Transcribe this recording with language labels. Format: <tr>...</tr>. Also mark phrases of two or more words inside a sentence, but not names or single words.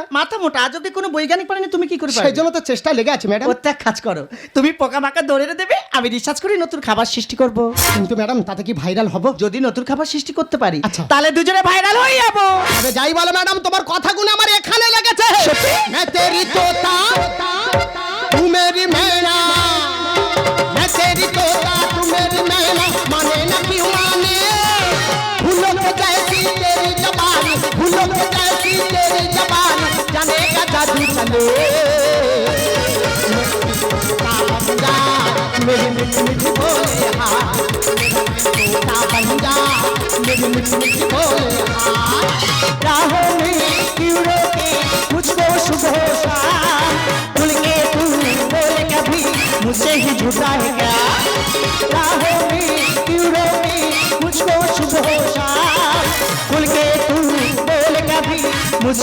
<bn>মাথা মোটা, আজ অব্দি কোনো বৈজ্ঞানিক পারেনি, তুমি কি করে সেই পারবে? জন্য তো চেষ্টা লেগে আছে ম্যাডাম। প্রত্যেক কাজ করো, তুমি পোকামাকড় ধরে দেবে, আমি রিসার্চ করে নতুন খাবার সৃষ্টি করব। কিন্তু ম্যাডাম তাতে কি ভাইরাল হব? যদি নতুন খাবার সৃষ্টি করতে পারি, আচ্ছা। তাহলে দুজনে ভাইরাল হয়ে যাবো। তবে যাই বলো ম্যাডাম, তোমার কথাগুলো আমার এখানে লেগেছে।</bn> <hi>मैं तेरी तोता तू मेरी मैना, मैं तेरी तोता तू मेरी मैना, माने ना क्यों माने, फूलों को जैसी तेरी जबान, फूलों को जैसी तेरी जबान, जाने का जादू चले मेरी मिठी मिठी बोले हाँ, तोता बन जा मेरी मिठी मिठी बोले हाँ, राहों में क्यों रोके मुझको सुबह शाम, खुल के तू बोले कभी मुझसे ही झूठा है क्या, राहों में क्यों रोके मुझको सुबह शाम, खुल के तू बोले कभी मुझसे</hi>